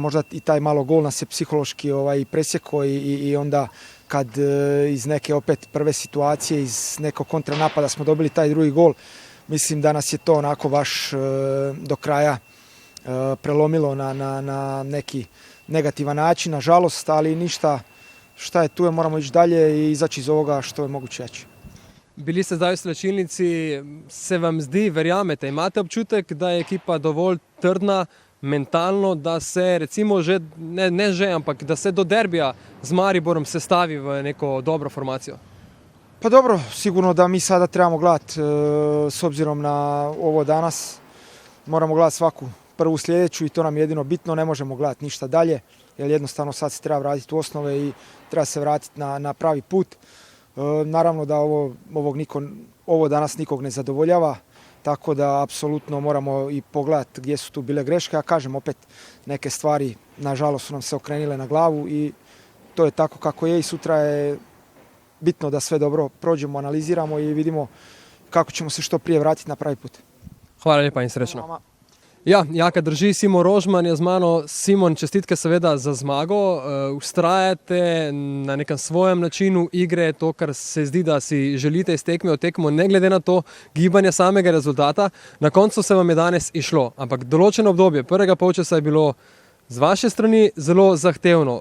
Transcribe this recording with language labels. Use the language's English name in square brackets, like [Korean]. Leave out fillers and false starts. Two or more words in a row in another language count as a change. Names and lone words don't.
[Croatian] možda i taj malo gol nas je psihološki presjekao i onda kad iz neke opet prve situacije, iz nekog kontranapada smo dobili taj drugi gol, mislim da nas je to onako baš do kraja prelomilo na neki negativan način, nažalost, ali ništa, šta je tu je, moramo ići dalje i izaći iz ovoga što je moguće jače. [Slovenian] Bili ste zdaj v slačilnici, se vam zdi, verjamete, imate občutek, da je ekipa dovolj trdna mentalno, da se recimo že, ampak da se do derbija z Mariborom sestavi v neko dobro formacijo? [Croatian] Pa dobro, sigurno da mi sada trebamo gledati s obzirom na ovo danas, moramo gledati svaku prvu sljedeću i to nam je jedino bitno, ne možemo gledati ništa dalje, jer jednostavno sad se treba vratiti u osnove i treba se vratiti na pravi put. Naravno da ovo danas nikog ne zadovoljava, tako da apsolutno moramo i pogledati gdje su tu bile greške. Ja kažem opet, neke stvari nažalost su nam se okrenile na glavu i to je tako kako je i sutra je bitno da sve dobro prođemo, analiziramo i vidimo kako ćemo se što prije vratiti na pravi put. Hvala lijepa [Slovenian] in srečno. Ja, Jaka drži, Simon Rožman je z mano. Simon, čestitke seveda za zmago. Vztrajate na nekem svojem načinu igre, to, kar se zdi, da si želite iz tekme v tekmo, ne glede na to gibanje samega rezultata. Na koncu se vam je danes išlo, ampak določeno obdobje prvega polčasa je bilo z vaše strani zelo zahtevno.